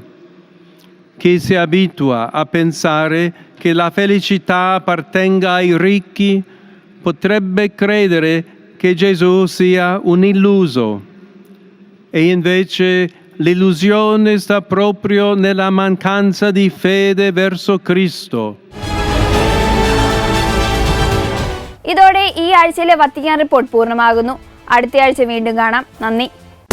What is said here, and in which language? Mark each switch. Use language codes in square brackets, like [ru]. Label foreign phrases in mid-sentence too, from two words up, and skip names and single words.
[it] Chi si abitua a pensare che la felicità appartenga ai ricchi potrebbe credere che Gesù sia un illuso. E invece l'illusione sta proprio nella mancanza di fede verso Cristo. [ml] ഇതോടെ ഈ ആഴ്ചയിലെ വത്തിക്കാൻ റിപ്പോർട്ട് പൂർണ്ണമാകുന്നു. അടുത്ത ആഴ്ച വീണ്ടും കാണാം. നന്ദി.